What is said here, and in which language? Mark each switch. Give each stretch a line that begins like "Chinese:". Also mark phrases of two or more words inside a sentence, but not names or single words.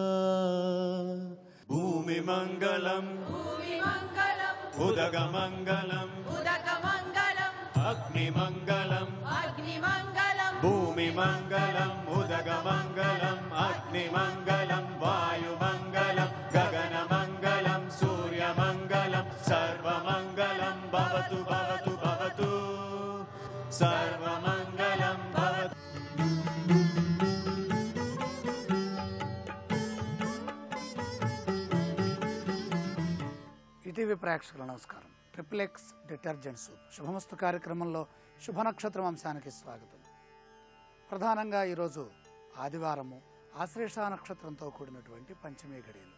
Sanskrit: भूमिमङ्गलं उदकमङ्गलं अग्निमङ्गलं भूमिमङ्गलं उदकमङ्गलं अग्निमङ्गलं वायुमङ्गलं गगनमङ्गलं सूर्यमङ्गलं सर्वमङ्गलं भवतु भवतु भवतु सर्वमङ्गलं भवतु.
Telugu: ఈటీవీ ప్రేక్షకుల నమస్కారం. ట్రిప్లెక్స్ డిటర్జెంట్ సూప్ శుభమస్తు కార్యక్రమంలో శుభ నక్షత్రం అంశానికి స్వాగతం. ప్రధానంగా ఈరోజు ఆదివారము ఆశ్లేష నక్షత్రంతో కూడినటువంటి పంచమీ ఘడియలు.